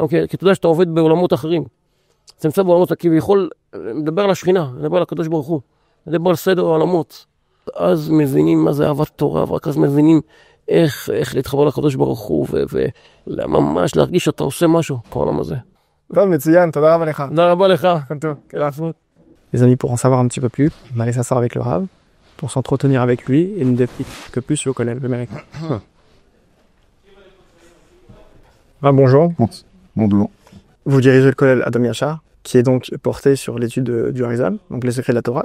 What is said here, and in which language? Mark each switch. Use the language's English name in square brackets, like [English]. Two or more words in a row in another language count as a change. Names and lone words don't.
[Hebrew] כי אתה יודע שאתה עובד בעולמות אחרים. אתה נמצא בעולמות כביכול, מדבר על השכינה, מדבר על הקדוש ברוך הוא, מדבר על סדר העולמות. אז מבינים מה זה אהבת תורה, ורק אז מבינים איך להתחבר לקדוש ברוך הוא, וממש להרגיש שאתה עושה משהו בעולם הזה. טוב, מצוין, תודה רבה לך. תודה רבה לך. [French] Les amis, pour en savoir un petit peu plus, on allait s'asseoir avec le Rav, pour s'entretenir avec lui et nous définir que plus sur le collège américain. Bonjour. Bonjour. Vous dirigez le collège Adam Yachar, qui est donc porté sur l'étude du Harizal, donc les secrets de la Torah.